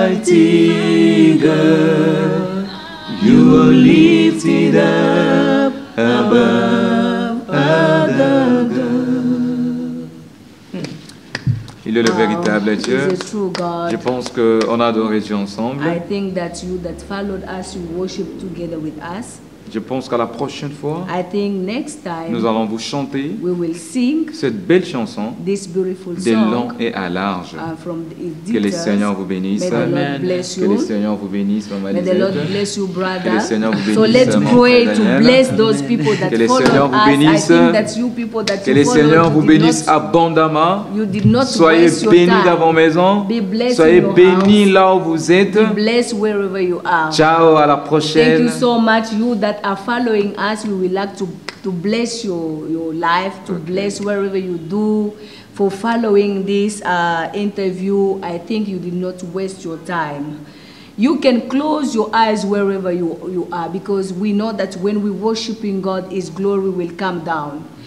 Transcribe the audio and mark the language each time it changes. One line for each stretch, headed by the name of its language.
English: Almighty God. You are lifted up above other gods.
French: Il est le véritable Dieu. Je pense qu'on a adoré Dieu ensemble.
English: I think that you that followed us, you worship together with us.
French: Je pense qu'à la prochaine fois,
English: I think next time,
French: nous allons vous chanter
English: we will sing
French: cette belle chanson de long et à large. Que le Seigneur vous bénisse. Amen. Que le Seigneur vous bénisse, Maman
English: May the Lord bless you, brother.
French: Que le Seigneur vous bénisse.
English: So let's pray to bless those people that follow us. I think that's you people that
French: que le Seigneur vous bénisse abondamment. Soyez bénis dans vos maisons. Soyez bénis là où vous êtes.
English: Be blessed wherever you are.
French: Ciao, à la prochaine.
English: Thank you so much. You that are following us, we would like to bless your life, to bless wherever you do. For following this interview, I think you did not waste your time. You can close your eyes wherever you are, because we know that when we worship in God, His glory will come down.